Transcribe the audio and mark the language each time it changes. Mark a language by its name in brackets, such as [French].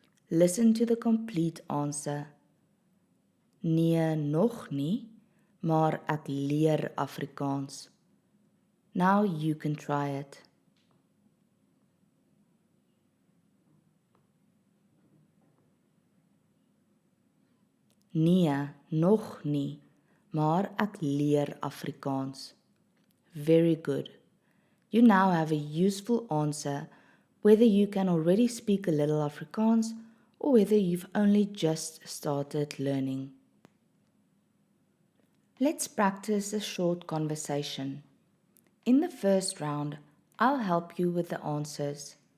[English] Listen to the complete answer. [Afrikaans] Nee, nog nie, maar ek leer Afrikaans. [English] Now you can try it. [Afrikaans] Nee, nog nie, maar ek leer Afrikaans. [English] Very good. You now have a useful answer whether you can already speak a little Afrikaans or whether you've only just started learning. Let's practice a short conversation. In the first round, I'll help you with the answers.